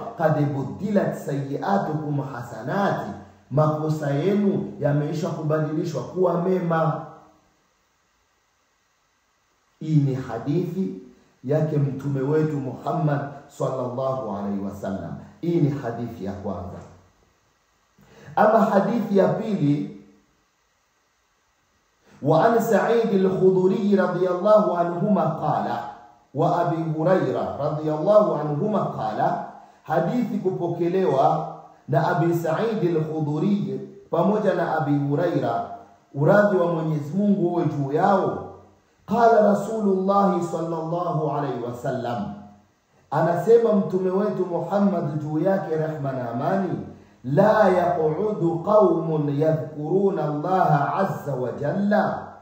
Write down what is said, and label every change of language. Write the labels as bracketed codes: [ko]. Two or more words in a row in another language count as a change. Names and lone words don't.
[ar] قد بدلت سيئاتكم حسنات, [sw] makosa yenu yameisha kubadilishwa kuwa mema. Hii ni hadithi yake mtume wetu Muhammad [ar] صلى الله عليه وسلم. [sw] Hii ni hadithi ya kwanza. Ama hadithi ya pili, [ar] وعن سعيد الخدري رضي الله عنهما قال وأبي هريرة رضي الله عنهما قال, [sw] hadithi kupokelewa na Abi Sa'id al-Khudri pamoja na Abi Huraira, uradhi wa Mwenyezi Mungu uwe juu yao. [ar] قال رسول الله صلى الله عليه وسلم, [sw] anasema mtume wetu Muhammad juu yake rehma na amani, [ar] لا يقعد قوم يذكرون الله عز وجل,